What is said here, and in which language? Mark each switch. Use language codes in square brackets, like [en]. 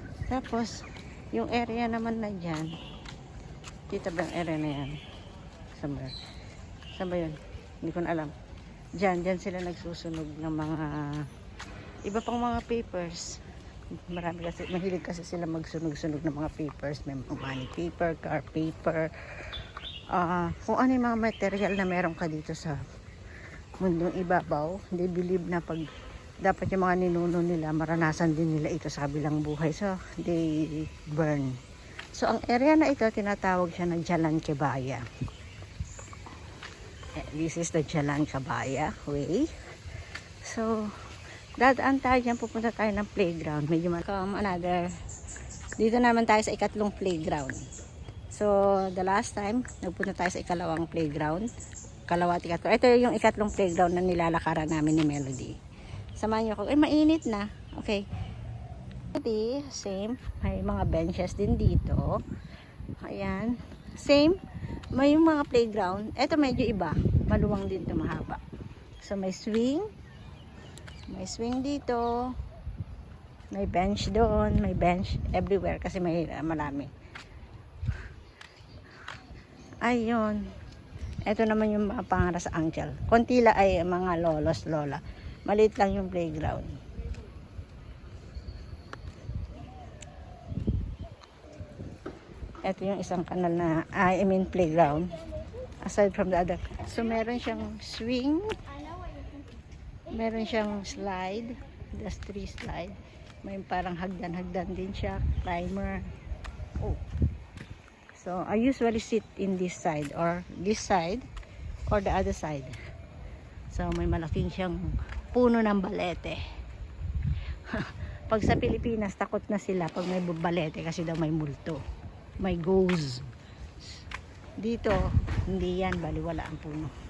[tl] Tapos, yung area naman na dyan, kita ba yung area na yan? Saan ba yun? Hindi ko na alam. Dyan sila nagsusunog ng mga iba pang mga papers. Marami kasi, mahilig kasi sila magsunog-sunog ng mga papers. May money paper, car paper. Kung ano yung mga material na meron ka dito sa mundong ibabaw. [en] They believe [tl] na pag dapat yung mga ninuno nila, maranasan din nila ito sa kabilang buhay. [en] So, they burn. [tl] So, ang area na ito, tinatawag siya ng Jalan Kebaya. [en] This is the Jalan Cabaya way. [tl] So, dadaan tayo dyan, pupunta tayo ng playground. Medyo another. Dito naman tayo sa ikatlong playground. So, the last time, nagpunta tayo sa ikalawang playground. Kalawa at ikatlo. Ito yung ikatlong playground na nilalakaran namin ni Melody. Samahan niyo ako. Mainit na. Okay. Same. May mga benches din dito. Ayan. Same. May mga playground. Ito medyo iba. Maluwang din ito, mahaba. So, may swing. May swing dito. May bench doon. May bench everywhere kasi may marami. Ayun. Ito naman yung mga pangarap sa uncle. Konti lang ay mga lolos, lola. Maliit lang yung playground. Ito yung isang kanal na, [en] I mean playground. Aside from the other. [tl] So, meron siyang swing. Meron siyang slide. [en] There's 3 slide. [tl] May parang hagdan-hagdan din siya. Climber. Oh. [en] So, I usually sit in this side or the other side. [tl] So, may malaking siyang puno ng balete. Pag sa Pilipinas, takot na sila pag may balete kasi daw may multo. May ghost. Dito, hindi yan, baliwala ang puno.